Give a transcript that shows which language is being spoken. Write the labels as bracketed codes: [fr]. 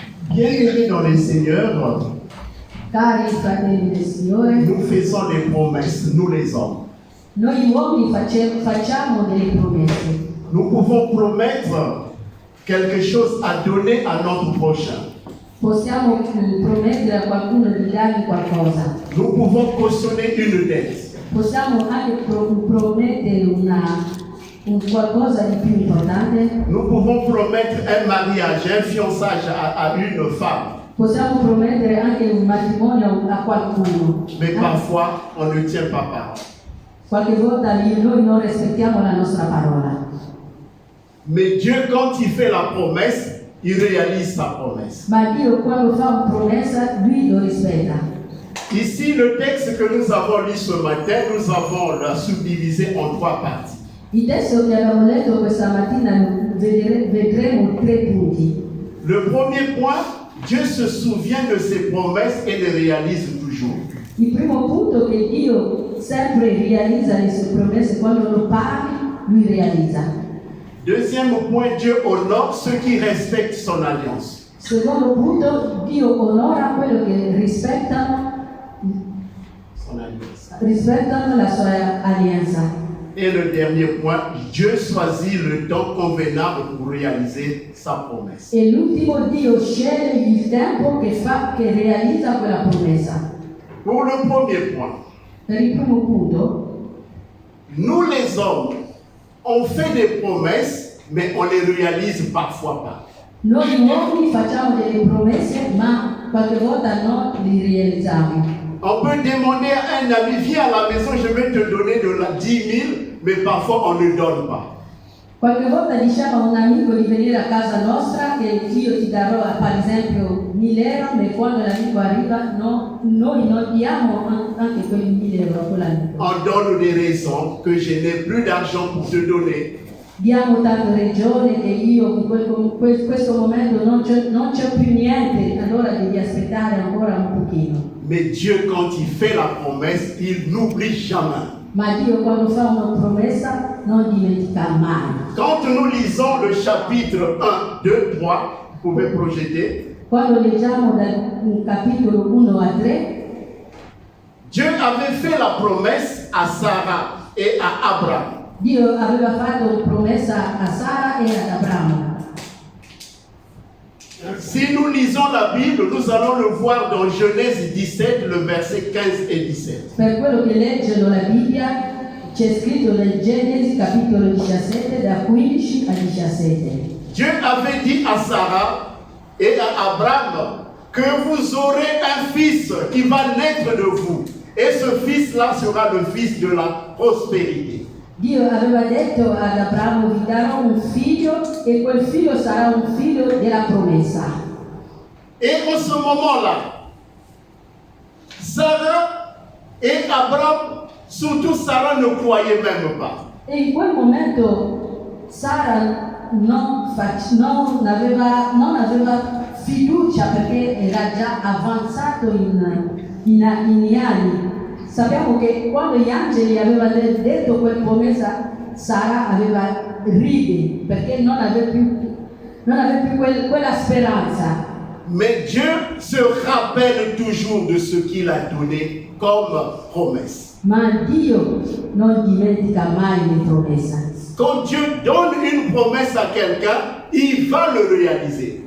[fr] Bien-aimés dans le Seigneur, [it] Cari fratelli del Signore, [fr] nous faisons des promesses, nous les hommes. [it] noi uomini facciamo delle promesse. [fr] Nous pouvons promettre quelque chose à donner à notre prochain. [it] Possiamo promettere a qualcuno di dargli qualcosa. [fr] Nous pouvons cautionner une dette. [it] Possiamo anche promettere un qualcosa di più importante. [fr] Nous pouvons promettre un mariage, un fiançage à une femme. [it] Possiamo promettere anche un matrimonio a qualcuno. [fr] Mais parfois, on ne tient pas parole. [it] Qualche volta noi non rispettiamo la nostra parola. [fr] Mais Dieu, quand il fait la promesse, il réalise sa promesse. [it] Ma Dio quando fa una promessa, Lui lo rispetta. [fr] Ici, le texte que nous avons lu ce matin, nous avons la subdivisé en 3 parties. [it] Il testo che abbiamo letto questa mattina vedremo 3 punti. [fr] Le premier point, Dieu se souvient de ses promesses et les réalise toujours. [it] Il primo punto è che Dio sempre realizza le sue promesse, quando lo parli, Lui realizza. [fr] Deuxième point, Dieu honore ceux qui respectent son alliance. [it] Secondo punto, Dio onora quello che rispettano la sua alleanza. [fr] Et le dernier point, Dieu choisit le temps convenable pour réaliser sa promesse. [it] E l'ultimo, Dio sceglie il tempo che realizza quella promessa. [fr] Pour le premier point, [it] Per il primo punto, [fr] nous les hommes, on fait des promesses, mais on les réalise parfois pas. [it] noi uomini facciamo delle promesse, ma qualche volta non le realizziamo. [fr] On peut demander à un ami, viens à la maison, je vais te donner de la 10 000, mais parfois on ne donne pas. [it] Qualche volta diciamo a un amico di venire a casa nostra che io ti darò per esempio 1.000 euro, ma quando l'amico arriva noi non diamo anche quei 1.000 euro a quell'amico. [fr] On donne des raisons que je n'ai plus d'argent pour te donner. [it] Diamo tante ragioni che io in questo momento non c'è più niente, allora devi aspettare ancora un pochino. [fr] Mais Dieu, quand il fait la promesse, il n'oublie jamais. [it] Ma Dio quando fa una promessa non dimentica mai. [fr] Quand nous lisons le chapitre 1, 2, 3, vous pouvez projeter. [it] Quando leggiamo dal capitolo 1 a 3, [fr] Dieu avait fait la promesse à Sarah et à Abraham. [it] Dio aveva fatto una promessa a Sara e ad Abramo. [fr] Si nous lisons la Bible, nous allons le voir dans Genèse 17, le verset 15 et 17. [it] Per quello che leggono la Bibbia, c'è scritto nel Genesi capitolo 17, da 15 a 17. [fr] Dieu avait dit à Sarah et à Abraham que vous aurez un fils qui va naître de vous. Et ce fils-là sera le fils de la prospérité. [it] Dio aveva detto ad Abramo: vi darò un figlio e quel figlio sarà un figlio della promessa. [fr] Et en ce moment-là, Sarah et Abraham, surtout Sarah, ne croyaient même pas. [it] E in quel momento Sara non aveva fiducia perché era già avanzato in anni. Sappiamo che quando gli angeli avevano detto quella promessa, Sara aveva ride perché non aveva più quella speranza. [fr] Mais Dieu se rappelle toujours de ce qu'il a donné comme promesse. [it] Ma Dio non dimentica mai le promesse. [fr] Quand Dieu donne une promesse à quelqu'un, il va le réaliser.